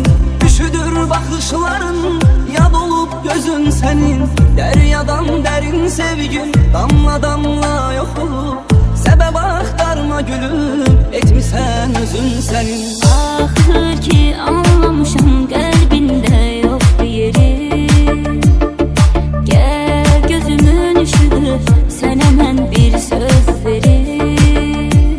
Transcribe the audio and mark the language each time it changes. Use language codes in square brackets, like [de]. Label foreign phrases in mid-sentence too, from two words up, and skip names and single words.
[tr] Üşüdür bakışların, yad olup gözün senin. Deryadan derin sevgin, damla damla yok olup. Sebep aktarma gülüm, etmişsen özün senin. [az] Axır ki anlamışam qəlbində yoxdur yeri. Gəl gözümün ışığı, sənə mən bir söz verim.